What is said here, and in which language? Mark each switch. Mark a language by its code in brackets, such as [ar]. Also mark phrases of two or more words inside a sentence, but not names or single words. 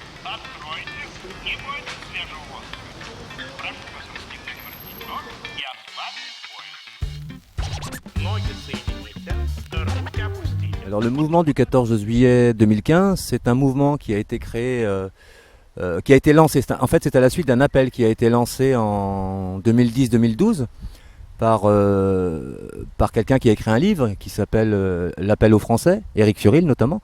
[ru] Откройтесь и будет свежего воздуха. Прошу вас расстегнуть воротничок и ослабить пояс. Ноги соедините, руки опустите. [fr] Alors le mouvement du 14 juillet 2015, c'est un mouvement qui a été créé, qui a été lancé. En fait, c'est à la suite d'un appel qui a été lancé en 2010-2012 par quelqu'un qui a écrit un livre qui s'appelle L'appel aux Français, Éric Furil notamment.